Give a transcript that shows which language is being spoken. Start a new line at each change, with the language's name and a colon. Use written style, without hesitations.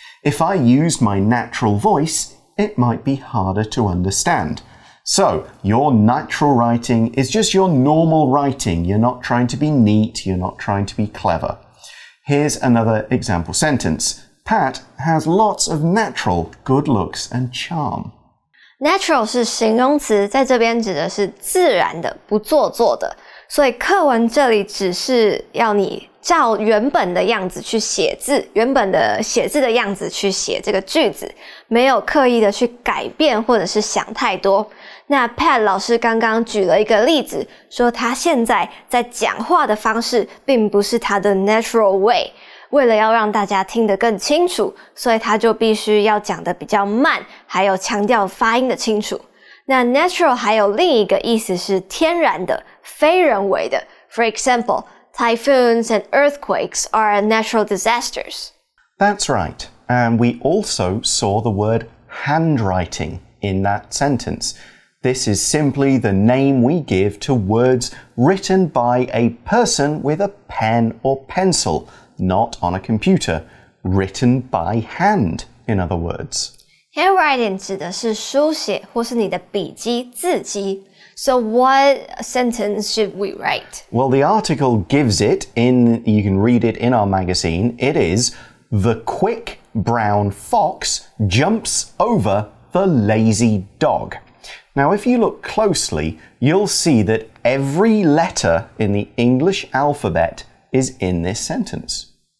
English: If I used my natural voice, it might be harder to understand. So, your natural writing is just your normal writing. You're not trying to be neat, you're not trying to be clever. Here's another example sentence. Pat has lots of natural good looks and charm.
Chinese: Natural 是形容词，在这边指的是自然的，不做作的。所以课文这里只是要你照原本的样子去写字，原本的写字的样子去写这个句子，没有刻意的去改变或者是想太多。那 Pat 老师刚刚举了一个例子，说他现在在讲话的方式并不是他的 natural way。为了要让大家听得更清楚，所以他就必须要讲得比较慢，还有强调发音的清楚。那 natural 还有另一个意思是天然的、非人为的。
English: For example, typhoons and earthquakes are natural disasters. That's right. And we also saw the word handwriting in that sentence. This is simply the name we give to words written by a person with a pen or pencil, not on a computer. Written by hand, in other words.
Chinese: Handwriting 指的是书写或是你的笔记、字迹。
English: So what sentence should we write? Well, the article gives it you can read it in our magazine. It is, the quick brown fox jumps over the lazy dog. Now, if you look closely, you'll see that every letter in the English alphabet is in this sentence.